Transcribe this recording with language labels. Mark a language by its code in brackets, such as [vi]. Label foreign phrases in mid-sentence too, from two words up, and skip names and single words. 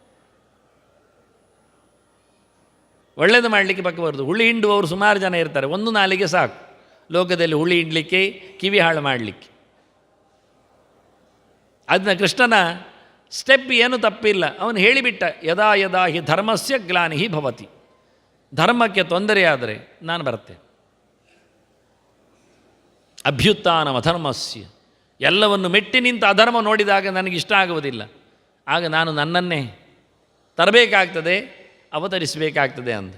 [kn] ಒಳ್ಳೆಯದು ಮಾಡಲಿಕ್ಕೆ ಬರಬಾರ್ದು. ಹುಳಿ ಹಿಂಡುವವರು ಸುಮಾರು ಜನ ಇರ್ತಾರೆ, ಒಂದು ನಾಲಿಗೆ ಸಾಕು ಲೋಕದಲ್ಲಿ ಹುಳಿ ಹಿಂಡಲಿಕ್ಕೆ, ಕಿವಿ ಹಾಳು ಮಾಡಲಿಕ್ಕೆ. ಅದನ್ನ ಕೃಷ್ಣನ ಸ್ಟೆಪ್ ಏನೂ ತಪ್ಪಿಲ್ಲ. ಅವನು ಹೇಳಿಬಿಟ್ಟ, [sa] ಯದಾ ಯದಾ ಹಿ ಧರ್ಮಸ್ಯ ಗ್ಲಾನಿಹಿ ಭವತಿ. [kn] ಧರ್ಮಕ್ಕೆ ತೊಂದರೆಯಾದರೆ ನಾನು ಬರ್ತೇನೆ. [sa] अभ्युत्थानं अधर्मस्य, [kn] ಎಲ್ಲವನ್ನು ಮೆಟ್ಟಿ ನಿಂತ ಅಧರ್ಮ ನೋಡಿದಾಗ ನನಗಿಷ್ಟ ಆಗುವುದಿಲ್ಲ, ಆಗ ನಾನು ನನ್ನನ್ನೇ ತರಬೇಕಾಗ್ತದೆ, ಅವತರಿಸಬೇಕಾಗ್ತದೆ ಅಂದ.